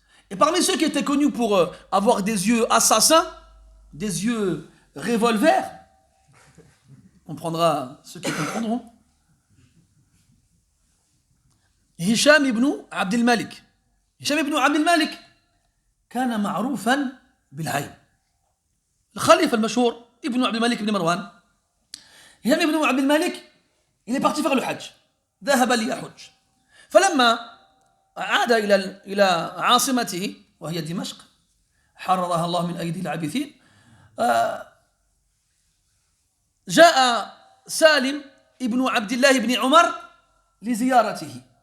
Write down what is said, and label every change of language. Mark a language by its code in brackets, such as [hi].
[fr] Et parmi ceux qui étaient connus pour avoir des yeux assassins, des yeux revolver, on prendra ceux qui comprendront. [ar] Hisham ibn Abd al-Malik. Hisham ibn Abd al-Malik كان معروفا بالعين. الخليفة المشهور ابن عبد الملك بن مروان. [fr] هشام ابن عبد الملك il est parti faire le hajj. [ar] ذهب ليحج. فلما عاد إلى عاصمته وهي دمشق حررها الله من أيدي العابثين جاء سالم ابن عبد الله بن عمر لزيارته